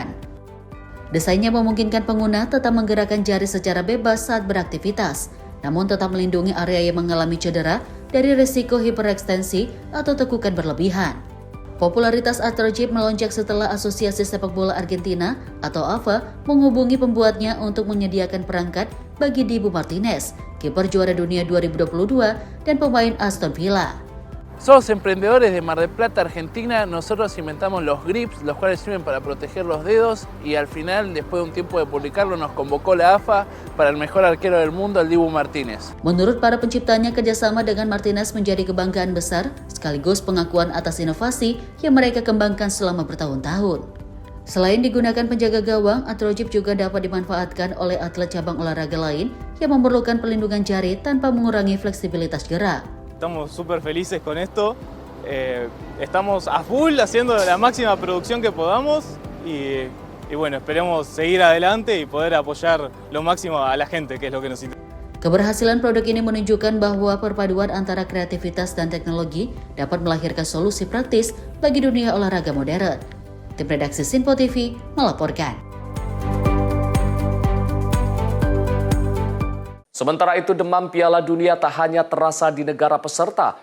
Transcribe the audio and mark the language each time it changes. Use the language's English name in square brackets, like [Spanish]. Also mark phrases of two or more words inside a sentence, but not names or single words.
[Indonesian] Desainnya memungkinkan pengguna tetap menggerakkan jari secara bebas saat beraktivitas, namun tetap melindungi area yang mengalami cedera dari risiko hiperekstensi atau tekukan berlebihan. Popularitas Arthrochip melonjak setelah Asosiasi Sepak Bola Argentina atau AFA menghubungi pembuatnya untuk menyediakan perangkat bagi Dibu Martinez, kiper juara dunia 2022 dan pemain Aston Villa. [Spanish] Somos emprendedores de Mar del Plata, Argentina. Nosotros inventamos los grips, los cuales sirven para proteger los dedos, y al final, después de un tiempo de publicarlo, nos convocó la AFA para el mejor arquero del mundo, el Dibu Martinez. [Indonesian] Menurut para penciptanya, kerjasama dengan Martinez menjadi kebanggaan besar, sekaligus pengakuan atas inovasi yang mereka kembangkan selama bertahun-tahun. Selain digunakan penjaga gawang, Arthrochip juga dapat dimanfaatkan oleh atlet cabang olahraga lain yang memerlukan pelindungan jari tanpa mengurangi fleksibilitas gerak. [Spanish] Estamos súper felices con esto, estamos a full haciendo la máxima producción que podamos y bueno, esperemos seguir adelante y poder apoyar lo máximo a la gente, que es lo que necesitamos. [Indonesian] Keberhasilan produk ini menunjukkan bahwa perpaduan antara kreativitas dan teknologi dapat melahirkan solusi praktis bagi dunia olahraga modern. Tim redaksi Sinpo TV melaporkan. Sementara itu, demam Piala Dunia tak hanya terasa di negara peserta.